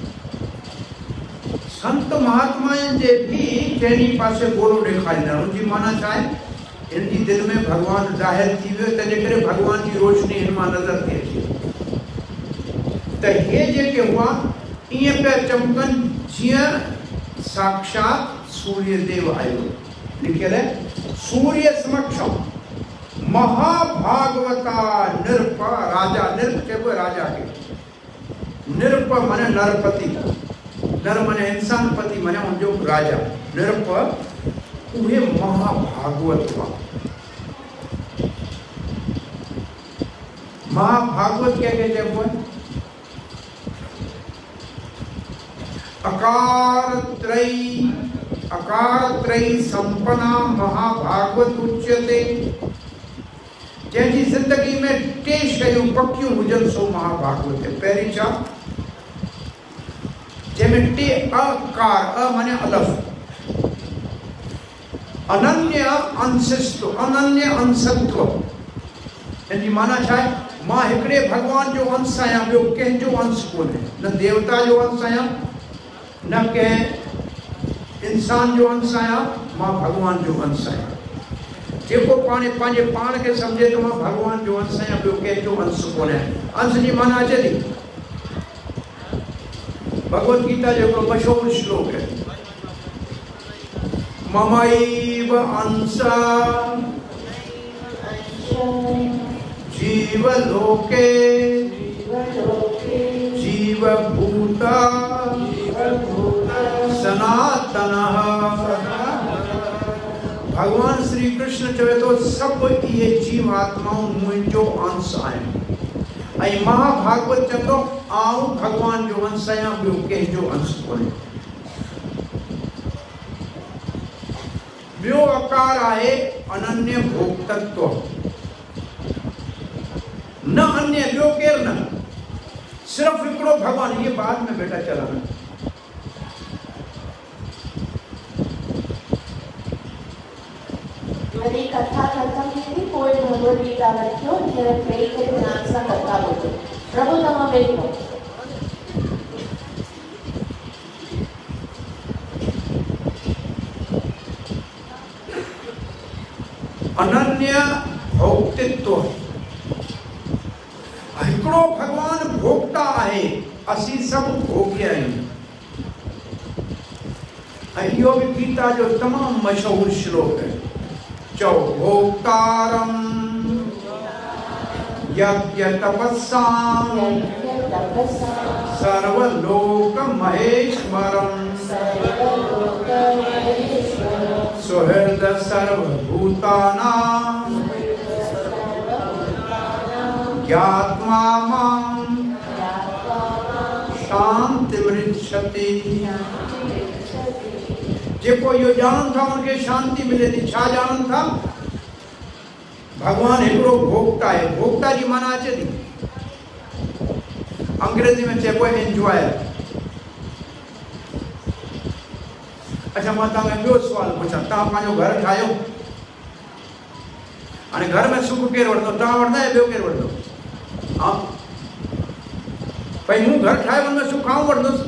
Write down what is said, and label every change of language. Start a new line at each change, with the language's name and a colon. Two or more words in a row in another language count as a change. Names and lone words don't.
Sindhi: संत महात्माउनि जे भी चइनी पासे गोलो ॾेखारींदा, उनजी माना छा आहे, इनजी दिलि में भगवान ज़ाहिर थी वियो, तंहिंजे करे भगवान जी रोशनी हिन मां नज़र थी अचे। त हे जेके हुआ ईअं पिया चमकनि जीअं साक्षात सूर्य देव आयो। लिखियल है,
Sanskrit: सूर्य समक्षम महाभागवता नृप राजा।
Sindhi: नृप चइबो आहे राजा खे। नृप माने नरपति, नर माने इंसान, पति माने उनजो राजा। नृप उहे महाभागवत हुआ।
Hindi: महाभागवत क्या कहते हैं?
Sanskrit: अकार त्रयी संपन्ना महाभागवत उच्यते।
Sindhi: जंहिंजी ज़िंदगी में टे शयूं पकियूं हुजनि सो महाभागवत है। पहिरीं छा? जंहिंमें टे अकार, अ माने अलफ,
Sanskrit: अनन्य अंशिस्तु, अनन्य अंशत्व।
Sindhi: हिनजी माना छा आहे? मां हिकिड़े भगवान जो अंश आहियां, ॿियो कंहिंजो अंश कोन्हे। न देवता जो अंश आहियां, न कंहिं इंसान जो अंश आहियां, मां भगवान जो अंश आहियां। जेको पंहिंजे पाण खे सम्झे तो मां भगवान जो अंश आहियां, ॿियो कंहिंजो अंश कोन्हे। अंश जी माना अचे थी? भगवत गीता जो हिकिड़ो मशहूरु श्लोक है,
Sanskrit: ममैव अंशः जीवलोके जीवभूता सनातनः।
Sindhi: भगवान श्री कृष्ण चवे तो सब ये जीवात्माओं मुंहिंजो अंश आहिनि। ऐं महाभागवत चवंदो आऊं भगवान जो अंश आहियां, ॿियो कंहिंजो अंश कोन्हे। ॿियो आकार आहे
Sanskrit: अनन्य भोक्तत्व।
Sindhi: न अन्य, ॿियो केर न, सिर्फ हिकिड़ो भगवान।
Hindi: ये बाद में बेटा चलना।
Sindhi: वरी कथा खत्म थी, कोई भगवत गीता रखियो, जरा वेही करे ध्यान सां कथा ॿुधो। प्रभु तव्हां वेठो।
Sanskrit: अनन्य भोक्तृत्व।
Sindhi: हिकिड़ो भगवान भोक्ता आहे, असीं सभु भोग्य आहियूं। ऐं इहो बि गीता जो तमामु मशहूरु श्लोक है।
Sanskrit: चओ भोक्तारं यज्ञ तपस्सां सर्वलोक महेश्वरं सुहृद सर्वभूतानां ज्ञात्वा मां शान्तिमृच्छति।
Sindhi: जेको यो ॼाणनि था उनखे शांति मिले थी। छा ॼाणनि था? भगवान हिकिड़ो भोक्ता है। भोक्ता जी माना अचे थी? अंग्रेजी में चइबो आहे एंजॉयर। अच्छा, मां तव्हांखे ॿियो सुवाल पुछां। तव्हां पंहिंजो घर ठाहियो, हाणे घर में सुख केरु वठंदो? तव्हां वठंदा या ॿियो केरु वठंदो? हा, भई मूं घर ठाहियो, हुन में सुख आऊं वठंदुसि।